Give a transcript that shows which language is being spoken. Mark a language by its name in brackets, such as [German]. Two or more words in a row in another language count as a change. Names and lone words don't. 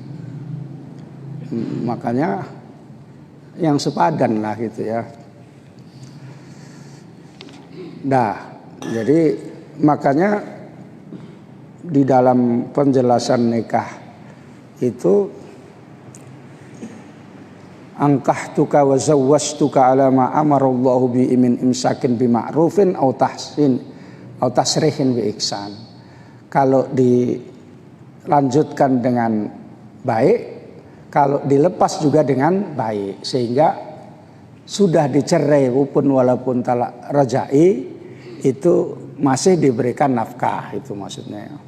[Indonesian] Makanya yang sepadan lah gitu ya. Nah, jadi makanya di dalam penjelasan nikah itu [Arabic] أنكحتك وزوجتك على ما أمر الله به من إمساك بمعروف أو تحسين أو تسريح بإحسان. [Indonesian] Kalau di dilanjutkan dengan baik, kalau dilepas juga dengan baik, sehingga sudah dicerai walaupun talak rajai itu masih diberikan nafkah, itu maksudnya.